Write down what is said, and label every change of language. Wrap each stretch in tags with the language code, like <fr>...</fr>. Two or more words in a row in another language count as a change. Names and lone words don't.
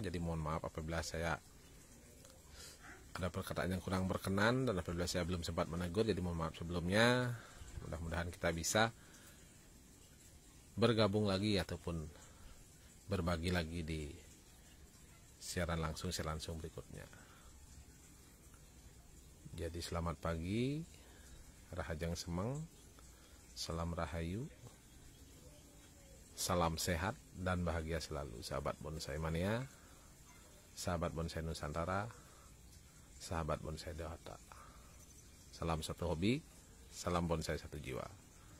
<id>Jadi mohon maaf apabila saya ada perkataan yang kurang berkenan dan apabila saya belum sempat menegur, jadi mohon maaf sebelumnya. Mudah-mudahan kita bisa bergabung lagi ataupun berbagi lagi di siaran langsung berikutnya. Jadi selamat pagi,</id> <ban>Rahajang Semeng,</ban> <id>salam rahayu, salam sehat dan bahagia selalu sahabat bonsai mania, sahabat bonsai Nusantara, sahabat bonsai Dewata. Salam satu hobi, salam bonsai satu jiwa.</id>